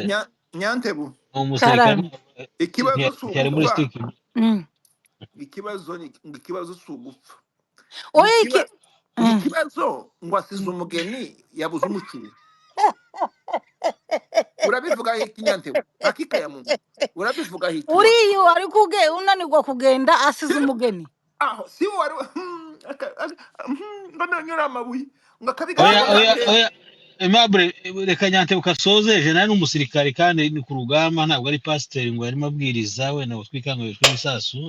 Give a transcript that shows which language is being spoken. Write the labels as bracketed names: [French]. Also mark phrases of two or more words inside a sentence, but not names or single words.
[Rundi] Nyantebe umusirikare ikibazo cyari muri stick. Ikibazo s'ugupfa. Oya Ikibazo ngo asize umugeni yabuze umukiri. Urabivuga hiki Nyantebe? [Swahili] Hakika ya Mungu. [Rundi] Urabivuga hiki? Uriyo ari unanirwa kugenda asize umugeni. Si wari ngo nyura amabuye ngo Oya Aimable, reka Nyantebe ukasoze. General n'umusirikare kandi ni ku rugamba, ntabwo ari pasiteri ngo yarimo abwiriza we nawe twikangwe tw'ibisasu.